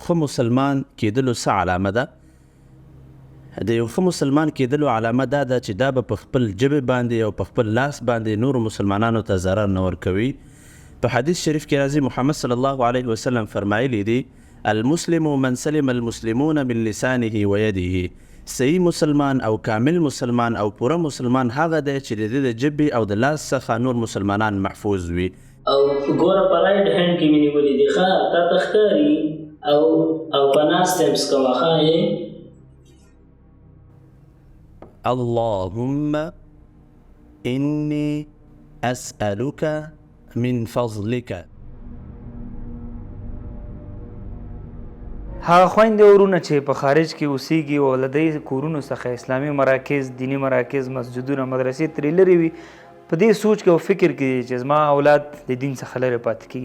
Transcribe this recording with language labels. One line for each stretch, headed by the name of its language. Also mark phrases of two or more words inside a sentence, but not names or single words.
Pashto: ښه مسلمان کېدلو څه علامه ده؟ د یو ښه مسلمان کېدلو علامه دا ده چې دا به په خپل ژبې باندې او په خپل لاس باندې نورو مسلمانانو ته ضرر نه ورکوي. په حدیث شریف کې راځي محمد
Arabic: صلی الله علیه وسلم
Pashto: فرمایلی دی
Arabic: المسلم من سلم المسلمون من لسانه ويده.
Pashto: صحیح مسلمان او کامل مسلمان او پوره مسلمان هغه دی چې د دې د ژبې او د لاس څخه نور مسلمانان محفوظ وي. او ګوره په
English: right hand
Pashto: کې مې نیولې دي ښه تا ته ښکاري او په ناسته یې پس کوه ښه یې
Arabic: اللهم إني أسألك من فضلك.
Pashto: هغه خویندې ورونه چې په خارج کې اوسېږي او له دې کورونو څخه اسلامي مراکز، دینی مراکز، مسجدونه، مدرسې ترې لرې وي، په دې سوچ کې او فکر کې چې زما اولاد د دین څخه لرې پاتې کېږي.